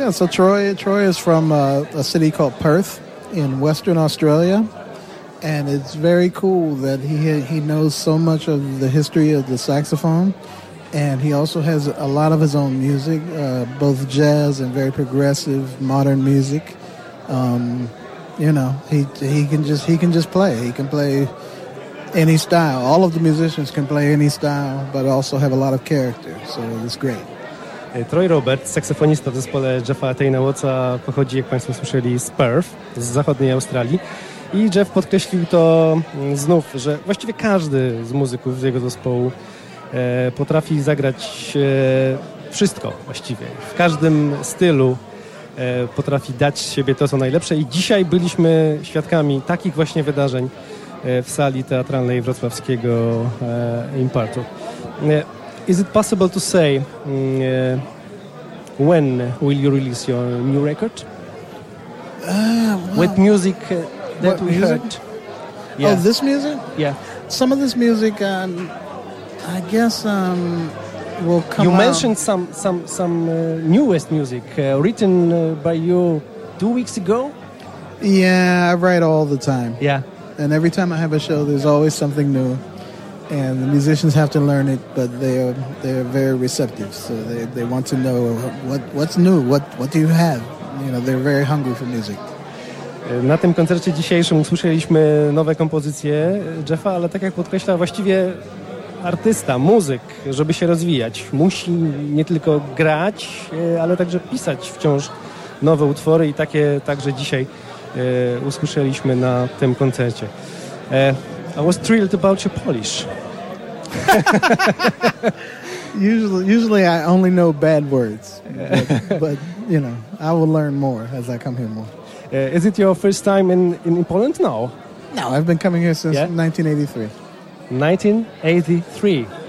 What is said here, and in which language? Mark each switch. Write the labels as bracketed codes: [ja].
[en] Yeah, so Troy is from a city called Perth in Western Australia, and it's very cool that he knows so much of the history of the saxophone, and he also has a lot of his own music, both jazz and very progressive modern music. You know, he can just play. He can play any style. All of the musicians can play any style, but also have a lot of character, so it's great. [pl] Troy Roberts, saksofonista w zespole Jeffa Tane Wattsa, pochodzi, jak Państwo słyszeli, z Perth, z zachodniej Australii. I Jeff podkreślił to znów, że właściwie każdy z muzyków z jego zespołu potrafi zagrać wszystko właściwie. W każdym stylu potrafi dać z siebie to, co najlepsze. I dzisiaj byliśmy świadkami takich właśnie wydarzeń w sali teatralnej wrocławskiego Impartu. [en] Is it possible to say when will you release your new record? Well, with music that we heard. Yeah. Oh, this music? Yeah. Some of this music, I guess, will come out. You mentioned some newest music written by you 2 weeks ago. Yeah, I write all the time. Yeah. And every time I have a show, there's always something new. And the musicians have to learn it, but they are very receptive. So they want to know what's new, what do you have? You know, they're very hungry for music. [pl] Na tym koncercie dzisiejszym usłyszeliśmy nowe kompozycje Jeffa, ale tak jak podkreśla, właściwie artysta, muzyk, żeby się rozwijać, musi nie tylko grać, ale także pisać wciąż nowe utwory i takie także dzisiaj usłyszeliśmy na tym koncercie. [en] I was thrilled about your Polish. usually I only know bad words, but you know, I will learn more as I come here more. Is it your first time in Poland? No. No, I've been coming here since 1983.